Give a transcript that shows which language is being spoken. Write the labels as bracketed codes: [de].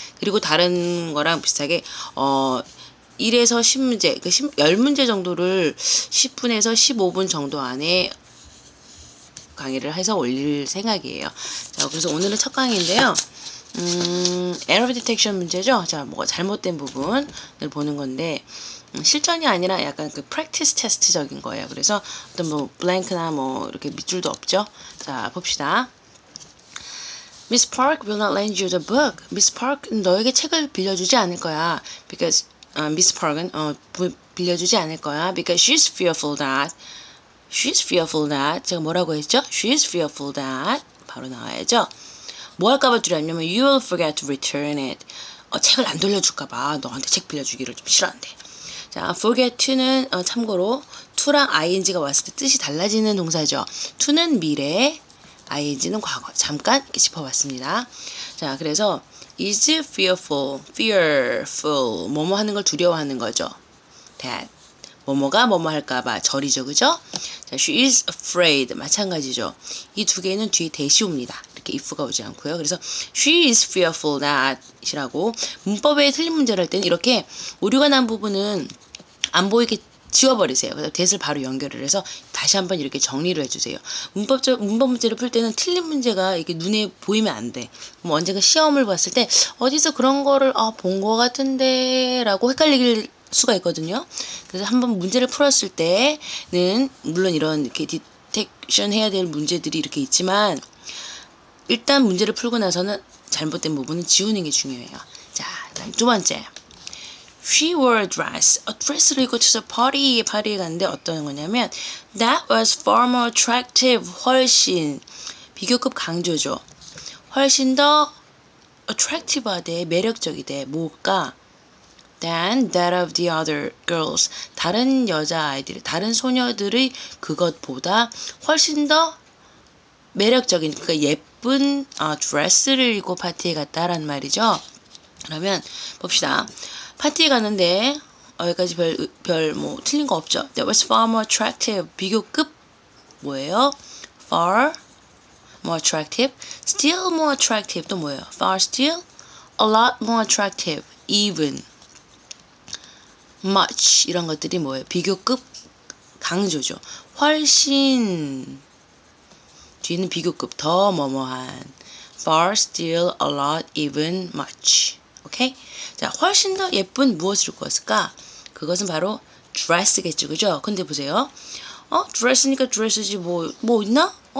[ko] 그리고 다른 거랑 비슷하게 1에서 10문제, 10문제 정도를 10분에서 15분 정도 안에 강의를 해서 올릴 생각이에요. 자, 그래서 오늘은 첫 강의인데요. 에러 디텍션 문제죠. 자, 뭐가 잘못된 부분을 보는 건데 실전이 아니라 약간 그 프랙티스 테스트적인 거예요. 그래서 어떤 뭐 블랭크나 뭐 이렇게 밑줄도 없죠. 자, 봅시다. [en] Miss Park will not lend you the book. [ko] Miss Park 너에게 책을 빌려주지 않을 거야. Because Miss Park은 빌려주지 않을 거야. [en] Because she's fearful that She's fearful that [ko] 제가 뭐라고 했죠? [en] She's fearful that [ko] 바로 나와야죠. 뭐 할까봐 줄였냐면 [en] You will forget to return it. [ko] 책을 안 돌려줄까봐 너한테 책 빌려주기를 좀 싫어한대. 자, forget to는 참고로 to랑 ing가 왔을 때 뜻이 달라지는 동사죠. to는 미래, ing는 과거. 잠깐 이렇게 짚어봤습니다. 자, 그래서 is fearful 뭐뭐 하는 걸 두려워하는 거죠. that 뭐뭐가 뭐뭐 할까봐 절이죠, 그죠? 자, [en] she is afraid [ko] 마찬가지죠. 이 두 개는 뒤에 대시 옵니다. 이렇게 if가 오지 않고요. 그래서 [en] she is fearful that [ko] 이라고 문법에 틀린 문제를 할 때는 이렇게 오류가 난 부분은 안 보이게 지워버리세요. 그래서 that을 바로 연결을 해서 다시 한번 이렇게 정리를 해주세요. 문법 문제를 풀 때는 틀린 문제가 이렇게 눈에 보이면 안 돼. 뭐 언젠가 시험을 봤을 때 어디서 그런 거를 본 거 같은데 라고 헷갈릴 수가 있거든요. 그래서 한번 문제를 풀었을 때는 물론 이런 이렇게 디텍션 해야 될 문제들이 이렇게 있지만 일단 문제를 풀고 나서는 잘못된 부분은 지우는 게 중요해요. 자, 그다음 두 번째. [en] She wore a dress. [ko] 드레스를 입고 [en] to the party에 [ko] 갔는데 어떤 거냐면 [en] That was far more attractive. [ko] 훨씬 비교급 강조죠. 훨씬 더 attractive하대. 매력적이대. 뭐가? [en] than that of the other girls. [ko] 다른 여자아이들, 다른 소녀들의 그것보다 훨씬 더 매력적인, 그러니까 예쁜 드레스를 입고 파티에 갔다라는 말이죠. 그러면 봅시다. 파티에 갔는데 여기까지 별 뭐 틀린 거 없죠. [en] That was far more attractive. [ko] 비교급 뭐예요? [en] far more attractive. still more attractive [ko] 또 뭐예요? [en] far still a lot more attractive. even much [ko] 이런 것들이 뭐예요? 비교급 강조죠. 훨씬 뒤는 비교급 더 뭐뭐한 far, still, a lot, even, much. 오케이? 자, 훨씬 더 예쁜 무엇을 입고 왔을까? 그것은 바로 dress겠죠. 그죠? 근데 보세요. dress니까 dress지 뭐 있나?